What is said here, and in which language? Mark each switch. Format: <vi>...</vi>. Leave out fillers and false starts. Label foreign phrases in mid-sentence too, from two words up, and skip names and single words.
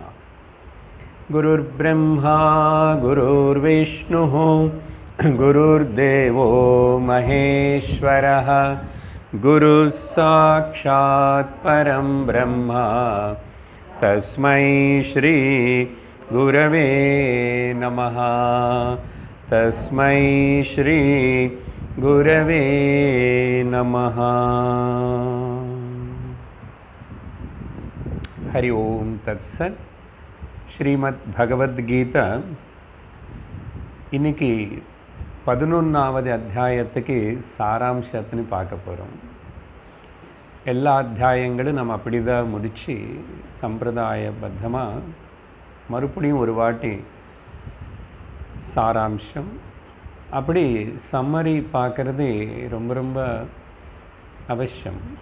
<sa>गुरुर्ब्रह्मा गुरुर्विष्णुः गुरुर्देवो महेश्वरः गुरुः साक्षात् परं ब्रह्म तस्मै श्री गुरवे नमः। तस्मै श्री गुरवे नमः। हरि ओम तत्सत।</sa> <ta>श्रीमद् भगवद गीता இன்னைக்கு 11வது அத்தியாயத்துக்கு சாராம்சத்தின்னு பார்க்க போகிறோம். எல்லா அத்தியாயங்களும் நம்ம அப்படி தான் முடித்து சம்பிரதாயபத்தமாக மறுபடியும் ஒரு வாட்டி சாராம்சம் அப்படி சம்மரி பார்க்குறது ரொம்ப ரொம்ப அவசியம்.</ta>